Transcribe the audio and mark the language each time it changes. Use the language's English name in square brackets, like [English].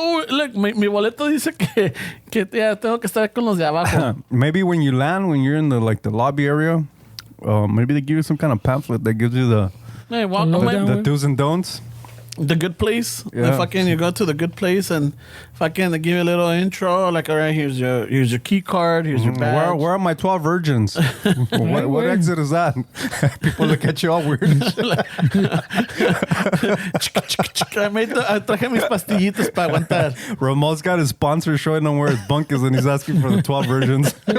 [Spanish] Look, mi boleto dice que tengo que estar con los de abajo. [English] Maybe when you land, when you're in the lobby area, maybe they give you some kind of pamphlet that gives you the do's and don'ts. The Good Place. Yeah. The fucking you go to the Good Place and fucking they give you a little intro. Like, all right, here's your key card. Here's your badge. Where are my 12 virgins? what exit is that? People look at you all weird. And shit. [Spanish] I traje mis pastillitas para aguantar. [English] Ramon's got his sponsor showing him where his bunk is, and he's asking for the 12 virgins.